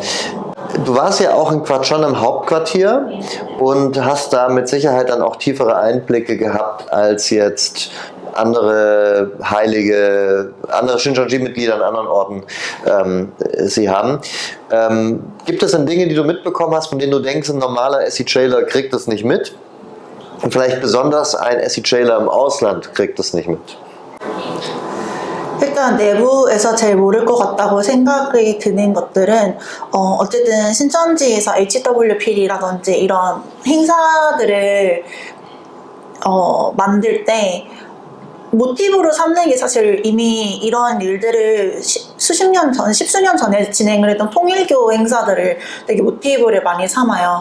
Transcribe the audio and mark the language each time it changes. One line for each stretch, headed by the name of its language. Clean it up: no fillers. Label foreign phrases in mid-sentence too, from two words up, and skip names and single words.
German: Du warst ja auch in Kwachon im Hauptquartier und hast da mit Sicherheit dann auch tiefere Einblicke gehabt als jetzt andere Heilige, andere Shincheonji-Mitglieder an anderen Orten sie haben. Gibt es denn Dinge, die du mitbekommen hast, von denen du denkst, ein normaler SEJler kriegt das nicht mit? Und vielleicht besonders ein SEJler im Ausland kriegt das nicht mit?
Korean: 일단 내부에서 제일 모를 것 같다고 생각이 드는 것들은 어쨌든 신천지에서 HWP라든지 이런 행사들을 만들 때 모티브로 삼는 게 사실 이미 이런 일들을 수십 년 전, 십수년 전에 진행을 했던 통일교 행사들을 되게 모티브를 많이 삼아요.